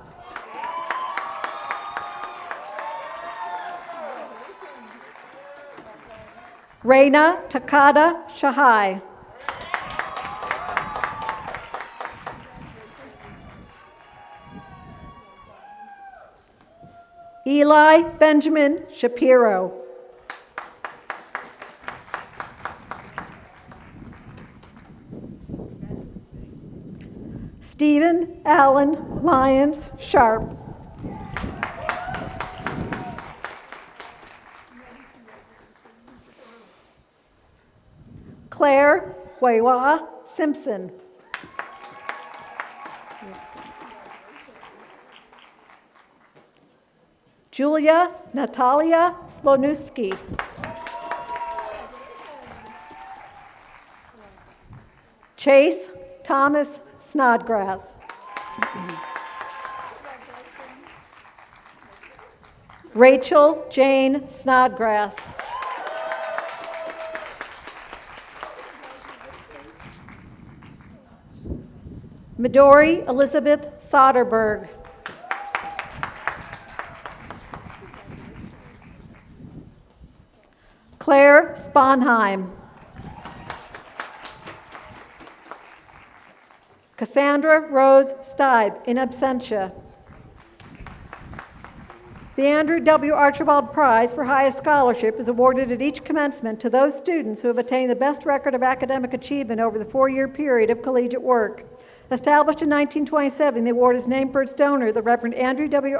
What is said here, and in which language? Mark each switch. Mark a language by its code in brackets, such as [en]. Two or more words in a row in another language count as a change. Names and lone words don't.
[en] Reina Takada Shahai. Eli Benjamin Shapiro. Stephen Allen Lyons Sharp. Claire Huewa Simpson. Julia Natalia Slonuski. Chase Thomas Snodgrass. Rachel Jane Snodgrass. Midori Elizabeth Soderberg. Claire Sponheim. Cassandra Rose Stibe, in absentia. The Andrew W. Archibald Prize for Highest Scholarship is awarded at each commencement to those students who have attained the best record of academic achievement over the 4-year period of collegiate work. Established in 1927, the award is named for its donor, the Reverend Andrew W.